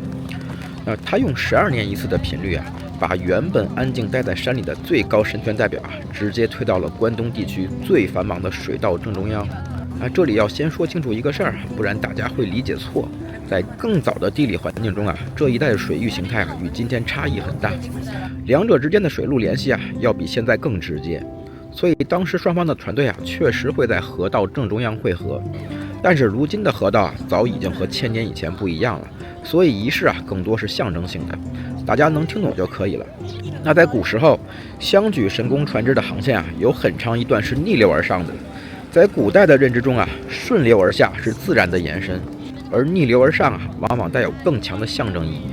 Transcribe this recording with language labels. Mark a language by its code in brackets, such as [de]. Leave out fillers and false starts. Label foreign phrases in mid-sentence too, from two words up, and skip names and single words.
[zh] 那他用12年一次的頻率啊，把原本安靜待在山裡的最高神權代表啊，直接推到了關東地區最繁忙的水道正中央。這裡要先說清楚一個事兒，不然大家會理解錯。在更早的地理環境中啊，這一帶的水域形態啊與今天差異很大，兩者之間的水路聯繫啊要比現在更直接。所以當時雙方的船隊啊確實會在河道正中央會合，但是如今的河道啊早已經和1000年以前不一樣了，所以儀式啊更多是象徵性的，大家能聽懂就可以了。那在古时候，香取神宮船只的航線啊有很長一段是逆流而上的。在古代的認知中啊，順流而下是自然的延伸，而逆流而上啊，往往帶有更強的象徵意義。